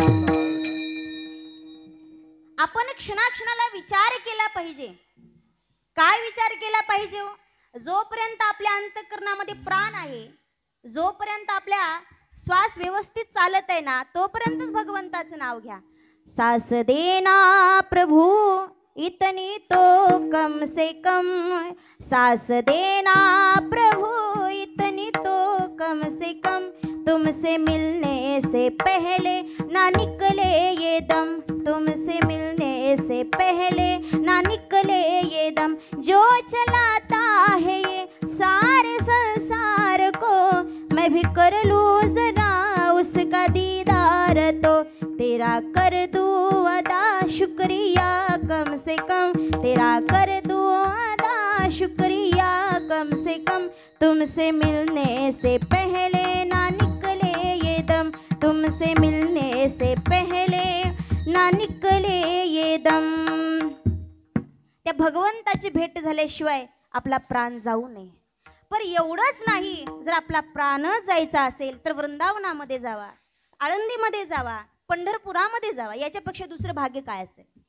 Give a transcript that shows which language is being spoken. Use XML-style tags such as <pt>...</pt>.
<mr>आपण क्षणाक्षणाला विचार केला पाहिजे. काय विचार केला पाहिजे हो? जोपर्यंत आपल्या अंतःकरणामध्ये प्राण आहे, जोपर्यंत आपल्या श्वास व्यवस्थित चालत आहे ना, तोपर्यंतच भगवंताचं नाव घ्या.</mr> <hi>सास देना प्रभु इतनी तो कम से कम, सास देना प्रभु इतनी तो कम से कम, तुमसे मिलने से पहले ना निकले ये दम, तुमसे मिलने से पहले ना निकले ये दम, जो चलाता है ये सारे संसार को, मैं भी कर लूं जरा उसका दीदार तो, तेरा कर दूं अदा शुक्रिया कम से कम, तेरा कर दूं अदा शुक्रिया कम से कम, तुमसे मिलने से पहले ना निकले ये दम, तुमसे मिलने से पहले ना निकले ये दम.</hi> <mr>त्या भगवंताची भेट झाल्याशिवाय आपला प्राण जाऊ नये. पण एवढंच नाही, जर आपला प्राणच जायचा असेल तर वृंदावनामध्ये जावा, आळंदीमध्ये जावा, पंढरपुरामध्ये जावा. याच्यापेक्षा दुसरं भाग्य काय असेल?</mr>